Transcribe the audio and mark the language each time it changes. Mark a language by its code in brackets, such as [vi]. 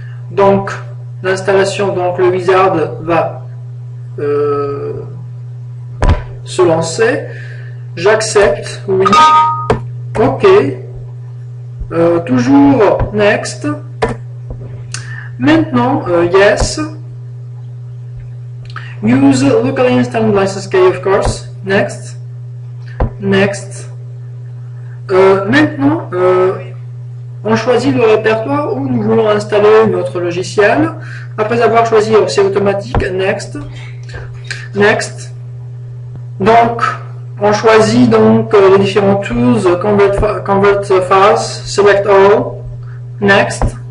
[fr] Donc l'installation, donc le wizard va se lancer. J'accepte, oui, ok, toujours next. Maintenant, yes. [en] Use locally installed license key, of course. Next. Next. [fr] Maintenant, on choisit le répertoire où nous voulons installer notre logiciel. Après avoir choisi, c'est automatique. [en] Next. Next. [fr] Donc, on choisit donc les différents tools, [en] convert files, select all. Next.